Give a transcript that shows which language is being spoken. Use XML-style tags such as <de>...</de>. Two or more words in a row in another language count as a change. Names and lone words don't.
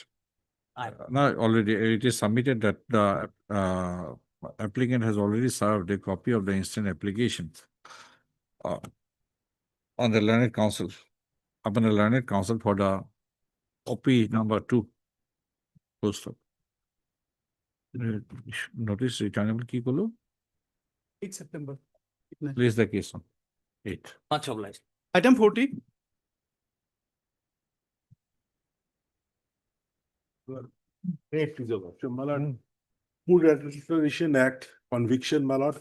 <en>Now, already it is submitted that the applicant has already served a copy of the instant application on the learned counsel, upon the learned counsel for the OP number 2. Full stop. Notice returnable</en> <hi>ki kolo?</hi> <en>8 September. Place the case on 8. Much obliged. Item 40. Great to the Lordship, my lord. Food Adulteration Act, conviction, my lord.</en>